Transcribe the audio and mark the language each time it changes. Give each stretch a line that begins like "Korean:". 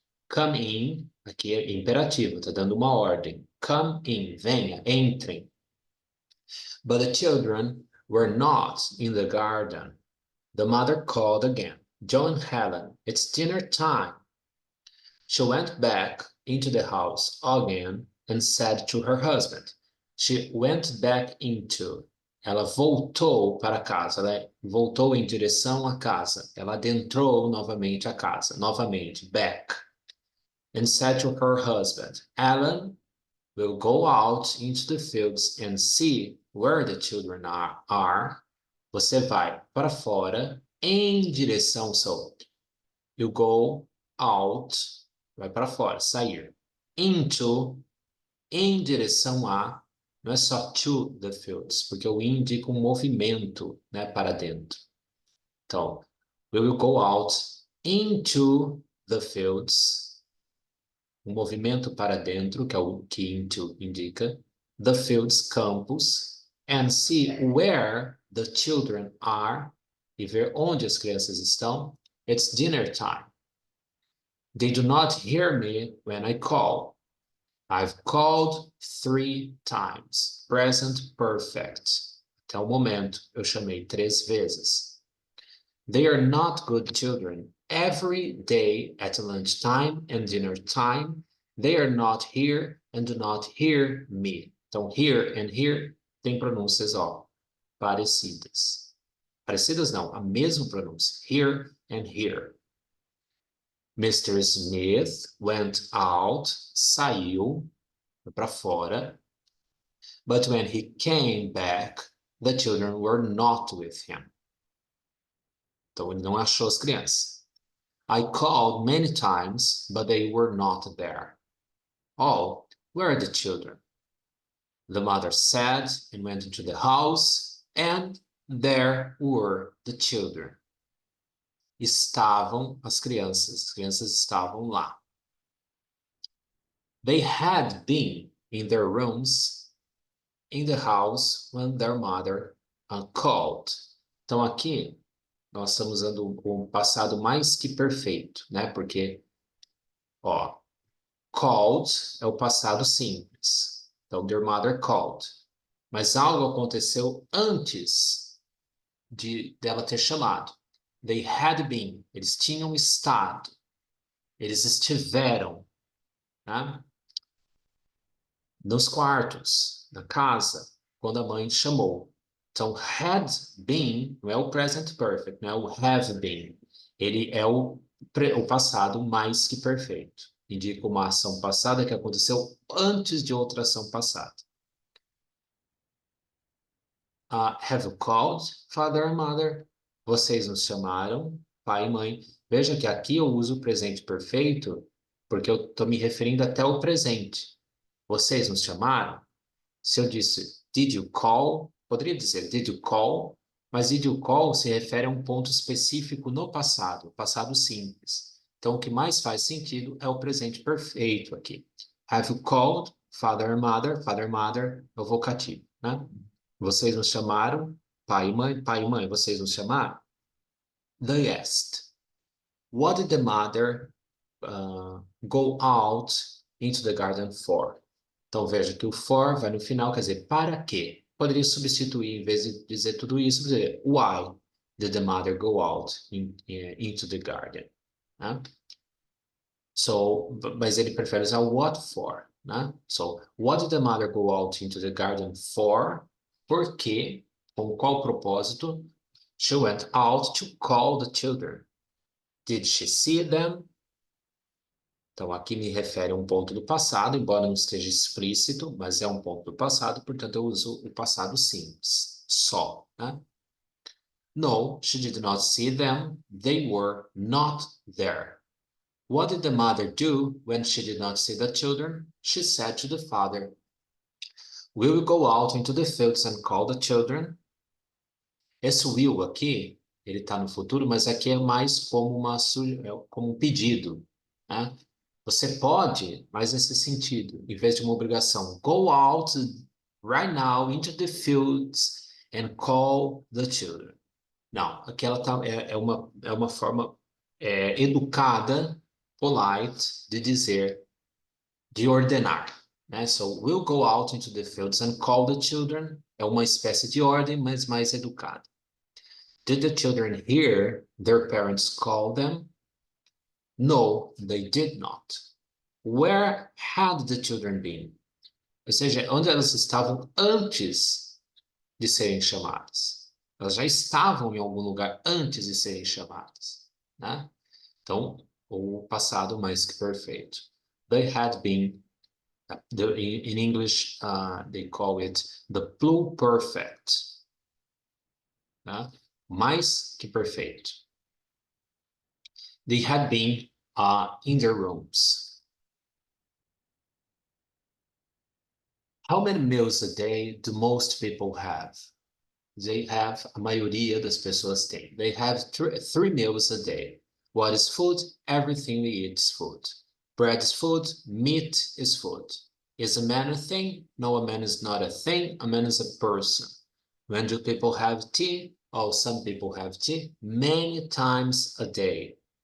English: Come in,
Portuguese: aqui é imperativo, está dando uma ordem.
English: Come in,
Portuguese: venha, entrem.
English: But the children were not in the garden. The mother called again, John and Helen, it's dinner time. She went back into the house again and said to her husband. She went back into.
Portuguese: Ela voltou para casa, ela voltou em direção à casa. Ela adentrou novamente a casa, novamente, back.
English: And said to her husband, Alan, we'll go out into the fields and see where the children are.
Portuguese: Você vai para fora em direção ao sul.
English: You go out,
Portuguese: vai para fora, sair. Into, em direção a, não é só
English: to the fields,
Portuguese: porque o indica um movimento, né, para dentro. Então,
English: we will go out into the fields,
Portuguese: um movimento para dentro, que é o que into indica,
English: the fields, campos, and see where the children are,
Portuguese: e ver onde as crianças estão.
English: It's dinner time. They do not hear me when I call. I've called 3 times. Present perfect.
Portuguese: Até o momento, eu chamei 3 vezes.
English: They are not good children. Every day at lunchtime and dinner time, they are not here and do not hear me.
Portuguese: Então,
English: here and here
Portuguese: tem pronúncias, ó, parecidas. Parecidas não, a mesma pronúncia.
English: Here and here. Mr. Smith went out,
Portuguese: saiu para fora.
English: But when he came back, the children were not with him.
Portuguese: Então, ele não achou as crianças.
English: I called many times, but they were not there. Oh, where are the children? The mother said and went into the house, and there were the children.
Portuguese: Estavam as crianças estavam lá.
English: They had been in their rooms in the house when their mother called.
Portuguese: Então aqui nós estamos usando o passado mais que perfeito, né? Porque, ó, called é o passado simples.
English: Então, their mother called.
Portuguese: Mas algo aconteceu antes dela ter chamado.
English: They had been.
Portuguese: Eles tinham estado. Eles estiveram, né? Nos quartos, na casa, quando a mãe chamou. Então, had been não é o present perfect, não é o have been. Ele é o passado mais que perfeito. Indica uma ação passada que aconteceu antes de outra ação passada.
English: Have you called, father and mother?
Portuguese: Vocês nos chamaram, pai e mãe. Veja que aqui eu uso o presente perfeito porque eu estou me referindo até ao presente. Vocês nos chamaram? Se eu disse,
English: did you call?
Portuguese: Poderia dizer,
English: did you call?
Portuguese: Mas
English: did you call
Portuguese: se refere a um ponto específico no passado, passado simples. Então, o que mais faz sentido é o presente perfeito aqui.
English: Have you called father and mother
Portuguese: é o vocativo, né? Vocês nos chamaram, pai e mãe, vocês nos chamaram?
English: They asked, what did the mother go out into the garden for?
Portuguese: Então, veja que o for vai no final, quer dizer, para quê? Poderia substituir, em vez de dizer tudo isso, dizer,
English: why did the mother go out into the garden?
Portuguese: Né? So, mas ele prefere usar what for, né?
English: So, what did the mother go out into the garden for?
Portuguese: Por quê? Com qual propósito?
English: She went out to call the children. Did she see them?
Portuguese: Então, aqui me refere a um ponto do passado, embora não esteja explícito, mas é um ponto do passado, portanto, eu uso o passado simples, só, né?
English: No, she did not see them. They were not there. What did the mother do when she did not see the children? She said to the father, will you go out into the fields and call the children?
Portuguese: Esse will aqui, ele está no futuro, mas aqui é mais como, como um pedido, né? Você pode, mas nesse sentido, em vez de uma obrigação,
English: go out right now into the fields and call the children.
Portuguese: Não, aqui ela é uma forma educada, polite, de dizer, de ordenar, né?
English: So, we'll go out into the fields and call the children.
Portuguese: É uma espécie de ordem, mas mais educada.
English: Did the children hear their parents call them? No, they did not. Where had the children been?
Portuguese: Ou seja, onde elas estavam antes de serem chamadas. Elas já estavam em algum lugar antes de serem chamadas, né? Então, o passado mais que perfeito.
English: They had been, in English, they call it the pluperfect, né?
Portuguese: Mais que perfeito.
English: They had been in their rooms. How many meals a day do most people have? They have,
Portuguese: a maioria das pessoas tem.
English: They have three meals a day. What is food? Everything we eat is food. Bread is food. Meat is food. Is a man a thing? No, a man is not a thing. A man is a person. When do people have tea? Oh, some people have tea many times a day.